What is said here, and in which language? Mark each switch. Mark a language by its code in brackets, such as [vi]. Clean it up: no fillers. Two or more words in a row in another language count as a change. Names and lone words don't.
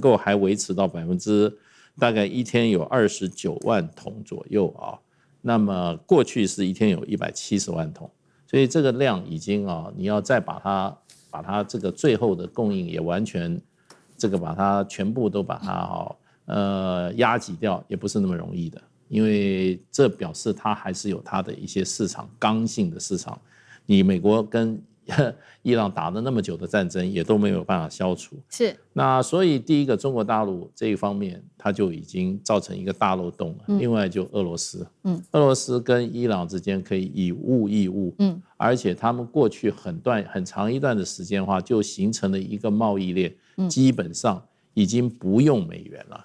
[zh] 夠還維持到大概一天有29萬桶左右那麼過去是一天有170萬桶，所以這個量已經你要再把它這個最後的供應也完全把它全部都把它壓擠掉也不是那麼容易的，因為這表示它還是有它的一些市場刚性的市场。你美國跟伊朗打了那麼久的戰爭，也都沒有辦法消除。是。那所以第一個，中國大陸這一方面，它就已經造成一個大漏洞了。另外就俄羅斯，俄羅斯跟伊朗之間可以以物易物，而且他們過去很長一段的時間的話，就形成了一個貿易鏈，基本上已經不用美元了。